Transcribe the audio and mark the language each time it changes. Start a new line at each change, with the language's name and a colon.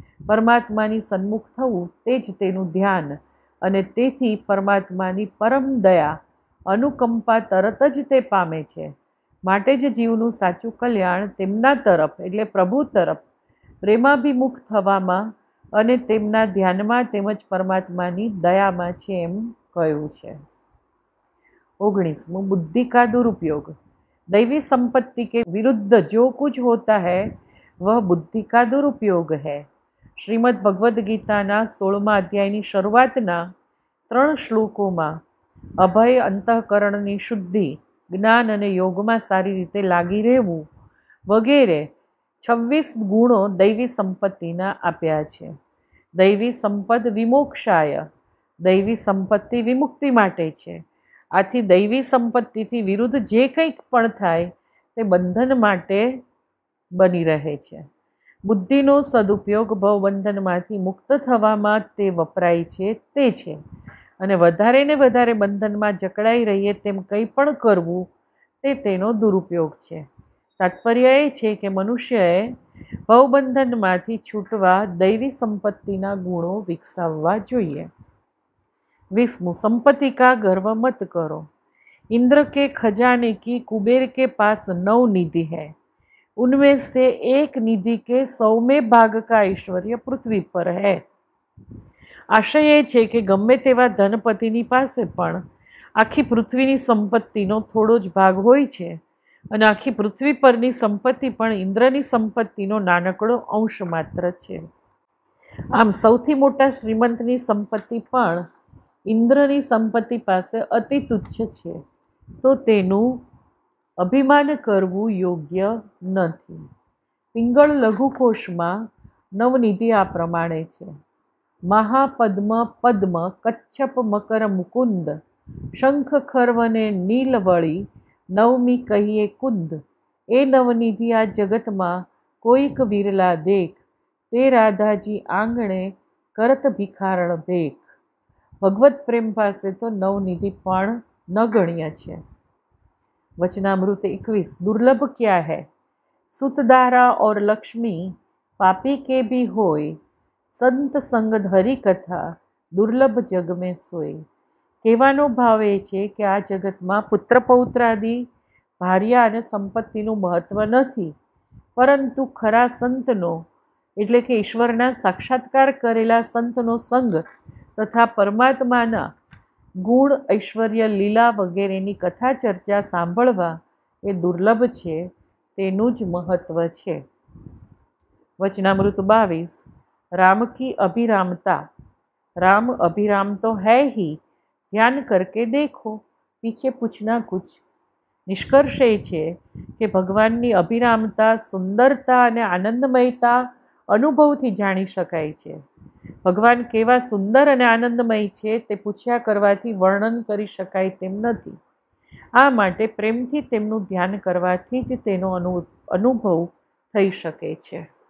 Gujarati: પરમાત્માની સન્મુખ થવું તે જ તેનું ધ્યાન અને તેથી પરમાત્માની પરમ દયા, અનુકંપા તરત જ તે પામે છે। માટે જ જીવનું સાચું કલ્યાણ તેમના તરફ એટલે પ્રભુ તરફ પ્રેમાભિમુખ થવામાં અને તેમના ધ્યાનમાં તેમજ પરમાત્માની દયામાં છે એમ કહ્યું છે।
Hindi: 19. बुद्धि का दुरुपयोग। दैवी संपत्ति के विरुद्ध जो कुछ होता है वह बुद्धि का दुरुपयोग है।
Gujarati: श्रीमद् भगवद गीताना 16મા અધ્યાયની શરૂઆતના 3 શ્લોકોમાં અભય, અંતઃકરણની શુદ્ધિ, જ્ઞાન અને યોગમાં સારી રીતે લાગી રહેવું વગેરે 26 ગુણો દૈવી સંપત્તિના આપ્યા છે। દૈવી સંપદ વિમોક્ષાય, દૈવી સંપત્તિ વિમુક્તિ માટે છે। આથી દૈવી સંપત્તિથી વિરુદ્ધ જે કંઈક પણ થાય તે બંધન માટે બની રહે છે। બુદ્ધિનો સદુપયોગ ભવબંધનમાંથી મુક્ત થવામાં તે વપરાય છે તે છે, અને વધારે ને વધારે બંધનમાં જકડાઈ રહીએ તેમ કંઈ પણ કરવું તે તેનો દુરુપયોગ છે। તાત્પર્ય એ છે કે મનુષ્યએ ભવબંધનમાંથી છૂટવા દૈવી સંપત્તિના ગુણો વિકસાવવા જોઈએ।
Hindi: 20. संपत्ति का गर्व मत करो। इंद्र के खजाने की कुबेर के पास 9 निधि है, उनमें से एक निधि के 100वें भाग का ऐश्वर्य पृथ्वी पर है।
Gujarati: आशय એ છે કે ગમે તેવા ધનપતિની પાસે પણ આખી પૃથ્વીની સંપત્તિનો થોડો જ ભાગ હોય છે, અને આખી પૃથ્વી પરની સંપત્તિ પણ ઇન્દ્રની સંપત્તિનો નાનકડો અંશ માત્ર છે। આમ સૌથી મોટા શ્રીમંતની સંપત્તિ પણ ઇન્દ્રની સંપત્તિ પાસે અતિ તુચ્છ છે, તો તેનું અભિમાન કરવું યોગ્ય નથી। પિંગળ લઘુકોશમાં નવનિધિ આ પ્રમાણે છે: મહાપદ્મ, પદ્મ, કચ્છપ, મકર, મુકુંદ, શંખ, ખર્વને નીલવળી, નવમી કહીએ કુંદ। એ નવનિધિ આ જગતમાં કોઈક વિરલા દેખ, તે રાધાજી આંગણે કરત ભિખારણ ભેખ। ભગવત પ્રેમ પાસે તો નવનિધિ પણ નગણ્ય છે।
Hindi: वचनामृत 21। दुर्लभ क्या है? सुतदारा और लक्ष्मी पापी के भी होय, संत संग हरि कथा दुर्लभ जग में सोय।
Gujarati: કહેવાનો ભાવ એ છે કે આ જગતમાં પુત્ર પૌત્રાદિ, ભાર્યા અને સંપત્તિનું મહત્વ નથી, પરંતુ ખરા સંતનો એટલે કે ઈશ્વરના સાક્ષાત્કાર કરેલા સંતનો સંગ તથા પરમાત્માના ગુણ, ઐશ્વર્ય, લીલા વગેરેની કથા ચર્ચા સાંભળવા એ દુર્લભ છે, તેનું જ મહત્વ છે।
Hindi: वचनामृत 22। राम की अभिरामता। राम अभिराम तो है ही, ध्यान करके देखो, पीछे पूछना कुछ।
Gujarati: निष्कर्ष એ છે કે ભગવાનની અભિરામતા, સુંદરતા અને આનંદમયતા અનુભવથી જાણી શકાય છે। ભગવાન કેવા સુંદર અને આનંદમય છે તે પૂછ્યા કરવાથી વર્ણન કરી શકાય તેમ નથી। આ માટે પ્રેમથી તેમનું ધ્યાન કરવાથી જ તેનો અનુભવ થઈ શકે છે।